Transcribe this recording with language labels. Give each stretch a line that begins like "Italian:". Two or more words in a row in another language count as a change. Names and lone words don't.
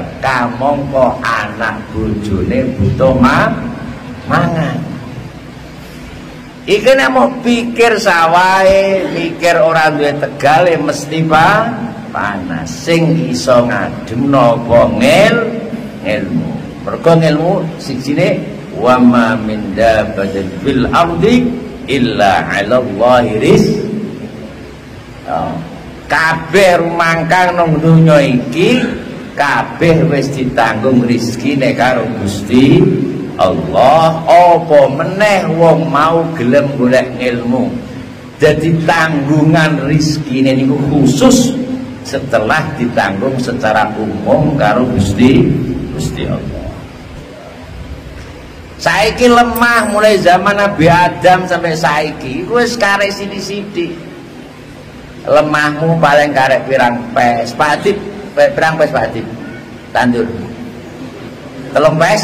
Javanese: Kamangka anak bojone butuh mangan. Iki nek mau pikir sawahe, mikir ora duwe tegal mesti panas. Sing iso ngademno apa ilmu. Mergo ilmu sijine
Arabic: wa ma min dabbatin fil ardi illa 'ala Allahi rizqah.
Javanese: Kabeh rumangkang nang donya iki kabeh wis ditanggung rezekine karo Gusti Allah. Apa meneh wong mau gelem golek ilmu. Jadi tanggungan rezekine niku
Indonesian: khusus setelah ditanggung secara umum
Javanese: karo Gusti Allah. Saiki lemah mulai zaman Nabi Adam sampai saiki wis karek sithik-sithik. Lemahmu paling karek pirang pes. Pak Adib, pirang pes Pak Adib? Tandur. 3 pes?